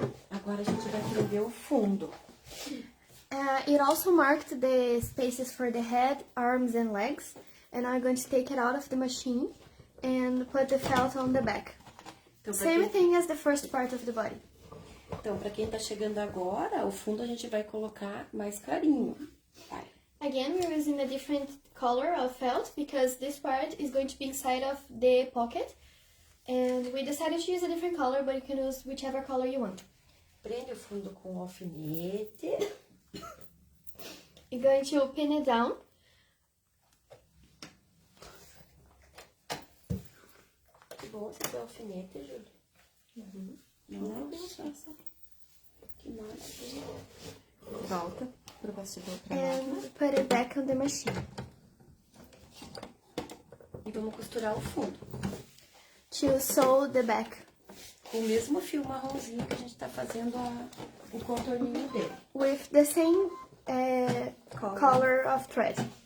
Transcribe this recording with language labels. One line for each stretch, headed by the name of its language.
Portuguese: Agora a gente vai prender o fundo.
English: It also marked the spaces for the head, arms and legs, and I'm going to take it out of the machine and put the felt on the back.
Portuguese: Então,
English: Same thing as the first part of the body.
Portuguese: Então, pra quem tá chegando agora, o fundo a gente vai colocar mais clarinho. Vai.
English: Again, we're using a different color of felt because this part is going to be inside of the pocket. And we decided to use a different color, but you can use whichever color you want.
Portuguese: Prende o fundo com o alfinete.
English: You're going to pin it down.
Portuguese: Que bom esse seu alfinete, Júlia. Nossa. Que maravilha. Volta pro bastidor pra máquina.
English: And put it back on the machine.
Portuguese: E vamos costurar o fundo.
English: To sew the back.
Portuguese: Com o mesmo fio marronzinho que a gente tá fazendo o contorninho dele.
English: With the same color of thread.